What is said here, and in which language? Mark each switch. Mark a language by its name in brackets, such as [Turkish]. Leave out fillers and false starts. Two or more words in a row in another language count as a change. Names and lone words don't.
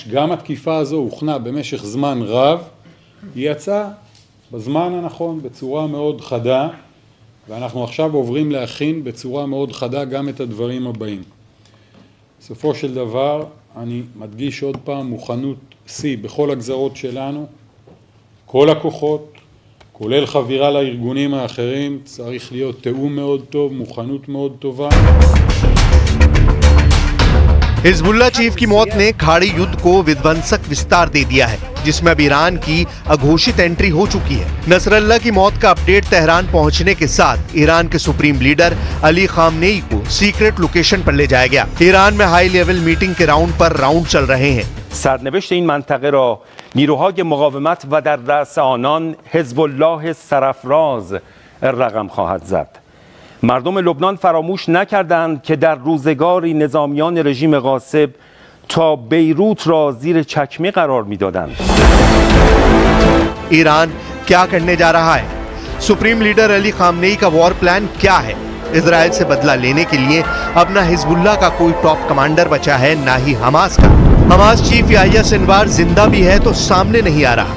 [Hebrew] גם התקיפה הזו הוכנה במשך זמן רב, היא יצאה בזמן הנכון בצורה מאוד חדה, ואנחנו עכשיו עוברים להכין בצורה מאוד חדה גם את הדברים הבאים. בסופו של דבר, אני מדגיש עוד פעם, מוכנות שיא בכל הגזרות שלנו, כל הכוחות, כולל חבירה לארגונים האחרים, צריך להיות תיאום מאוד טוב, מוכנות מאוד טובה. [Hindi] हिजबुल्लाह चीफ की मौत ने खाड़ी युद्ध को विध्वंसक विस्तार दे दिया है, जिसमें अब ईरान की अघोषित एंट्री हो चुकी है। नसरल्लाह की मौत का अपडेट तेहरान पहुंचने के साथ ईरान के [English] supreme leader [Hindi] अली खामनेई को [English] secret location [Hindi] पर ले जाया गया। ईरान में [English] high level meeting [Hindi] के राउंड चल रहे हैं। [Persian] سرنوشت این منطقه را نیروهای مقاومت و در رأس آنان حزب الله سرافراز رقم خواهد زد. مردم لبنان فراموش نکردند که در روزگاری نظامیان رژیم غاصب تا بیروت را زیر چکمه قرار می‌دادند. [Hindi] ईरान क्या करने जा रहा है? [English] supreme leader [Hindi] अली खामनेई का [English] war plan [Hindi] क्या है? इजराइल से बदला लेने के लिए अब ना हिजबुल्लाह का कोई [English] top commander [Hindi] बचा है, ना ही हमास का। हमास चीफ याह्या सिनवार जिंदा भी है तो सामने नहीं आ रहा।